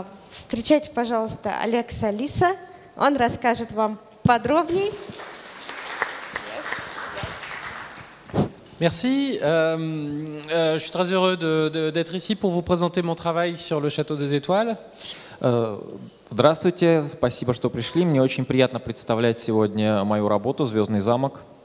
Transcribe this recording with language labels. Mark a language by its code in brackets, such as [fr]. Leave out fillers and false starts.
[ru] Встречайте, пожалуйста, Алекса Алиса. Он расскажет вам подробнее. [fr] Merci. Je suis très heureux d'être ici pour vous présenter mon travail sur le Château des Étoiles. [ru] Здравствуйте, спасибо, что пришли. Мне очень приятно представлять сегодня мою работу «Звездный замок».